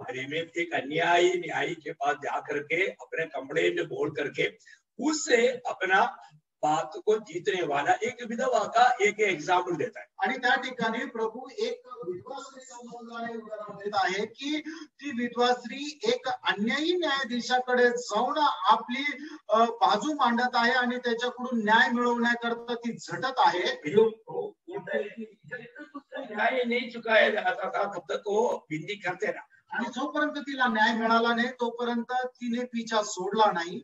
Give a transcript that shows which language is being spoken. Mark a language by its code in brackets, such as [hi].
[hi] में एक अन्यायी न्यायी के पास जाकर के अपने कपड़े में बोल करके उससे अपना बात को जीतने वाला एक विधवा का एक एग्जाम्पल देता है। [mr] आणि त्या ठिकाणी प्रभू एक विधवा स्त्री संबंधाने उदाहरण देत आहे की ती विधवा स्त्री एक अन्यायी न्यायाधीशाकडे जाऊन आपली बाजू मांडत आहे आणि त्याच्याकडून न्याय मिळवण्याकरता ती झटत आहे। [hi] न्याय नहीं चुकाया जाता था तब तक वो विनती करते रहा [mr] आणि जोपर्यंत तिला न्याय मिळाला नाही तोपर्यंत तिने पिछा सोडला नाही।